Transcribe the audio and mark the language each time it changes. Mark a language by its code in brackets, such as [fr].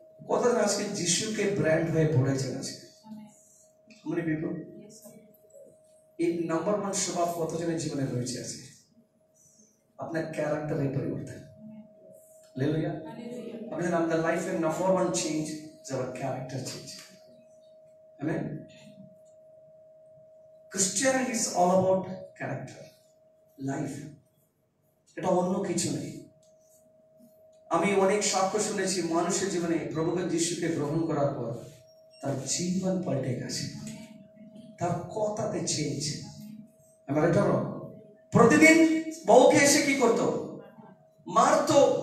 [bn] কতজন আজকে যিশুকে ব্র্যান্ড হয়ে পড়েছেন আজকে? [en] How many people? [bn] এই নাম্বার 1 স্বভাব কতজনের জীবনে রয়েছে আজকে? আপনার ক্যারেক্টারের পরিবর্তন। হালেলুয়া। আপনি জানেন আমাদের লাইফের [en] Number 1 change is our character change. [bn] Amen. [en] Christianity is all about character, life. [bn] এটা অন্য কিছু নেই। আমি অনেক সাক্ষ্য শুনেছি মানুষের জীবনে প্রভু যিশুকে গ্রহণ করার পর তার জীবন পাল্টে গেছে, তার কথাতে চেঞ্জ। আমার এটা প্রতিদিন বউকে এসে কি করতো? মারতো।